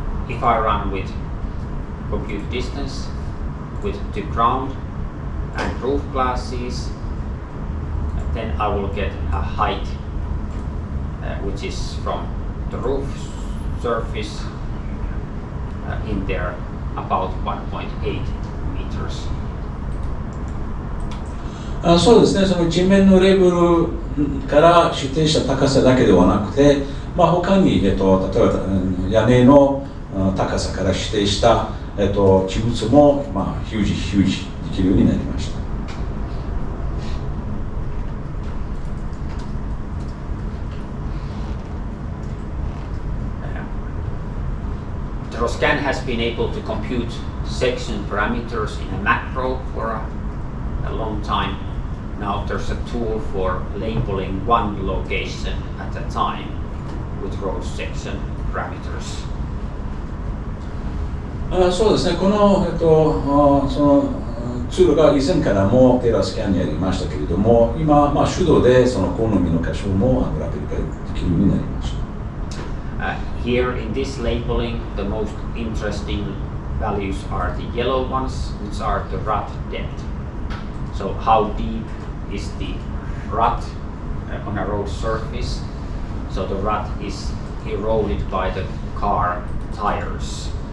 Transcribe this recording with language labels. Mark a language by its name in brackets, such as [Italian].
[English] If I run with compute distance with the ground and roof classes, then I will get a height which is from the roof surface in there about 1.8 meters. [Japanese] そうですね、その地面のレベルから指定した高さだけではなくて、他に、例えば屋根の高さから指定した、地物も、表示できるようになりました。 [English] TerraScan has been able to compute section parameters in a macro for a long time. Now there's a tool for labeling one location at a time with road section parameters. [Japanese] そうですね、この、そのツールが以前からもTerraScanにありましたけれども、今、手動でその好みの箇所もラベル化できるようになりました。 [English] Here in this labeling, the most interesting values are the yellow ones, which are the rut depth. So how deep is the rut on a road surface? So the rut is eroded by the car tires.